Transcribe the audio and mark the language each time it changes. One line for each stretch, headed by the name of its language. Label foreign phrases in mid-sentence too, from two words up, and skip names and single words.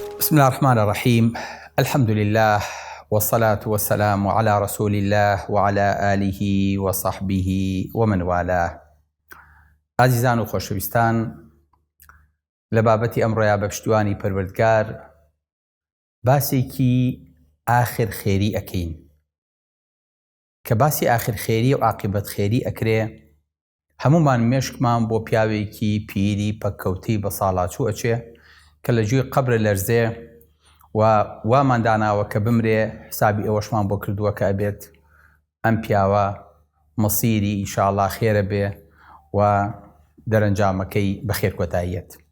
Arabic: بسم الله الرحمن الرحيم. الحمد لله والصلاة والسلام على رسول الله وعلى آله وصحبه ومن والاه.
Central Kurdish: عزیزان و خۆشەویستان، لە بابەتی ئەمڕۆیا بە پشتیوانی پەروەردگار باسێکی ئاخر خێری ئەکەین کە باسی ئاخر خێری و عاقبەت خێری ئەکرێ. هەمومان مێشکمان بۆ پیاوێکی پیری پەککەوتەی بە ساڵاچوو ئەچێ کە لە گوێی قەبرە لەرزێ و وامان داناوە کە بمرێ، حسابی ئەوەشمان بۆ کردووە کە ئەبێت ئەم پیاوە مەسیری ئینشاءالله خێرە بێ و دەرەنجامەکەی بەخێر کۆتاییەت.